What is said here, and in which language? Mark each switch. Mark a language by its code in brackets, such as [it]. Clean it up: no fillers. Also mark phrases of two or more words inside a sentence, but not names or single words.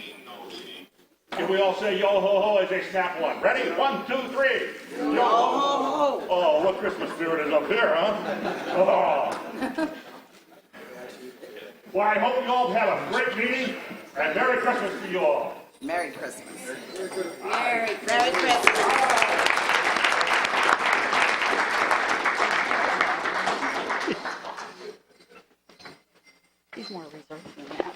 [en] Can we all say yo ho ho as they snap one? Ready? 1, 2, 3. Yo ho ho. Oh, what Christmas spirit is up here, huh? Oh. Well, I hope you all have a great meeting, and Merry Christmas to you all. Merry Christmas. Merry Christmas. He's more reserved than that.